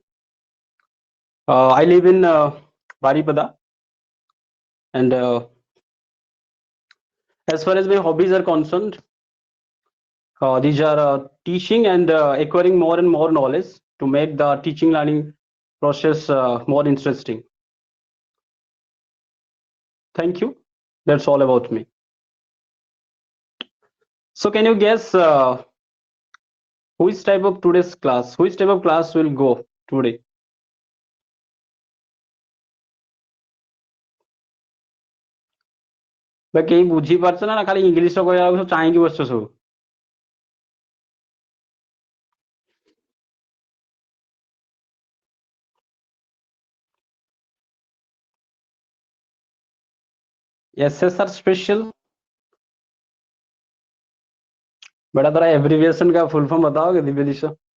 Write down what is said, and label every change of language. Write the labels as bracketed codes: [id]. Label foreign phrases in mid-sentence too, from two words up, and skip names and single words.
[en] I live in Baripada, and as far as my hobbies are concerned, these are teaching and acquiring more and more knowledge to make the teaching learning process more interesting. Thank you. That's all about me. So, can you guess which type of today's class? Which type of class will go today? [or] କେହି ବୁଝିପାରୁଛ ନା ଖାଲି ଇଂଲିଶ କହିଲା ବେଳକୁ ସବୁ ଚାହିଁକି ବସିଛ ସବୁ? [hi] SSR स्पेशल बेटा तेरा एब्रिविएशन का [en] full form [hi] बताओगे दिव्य दिशा?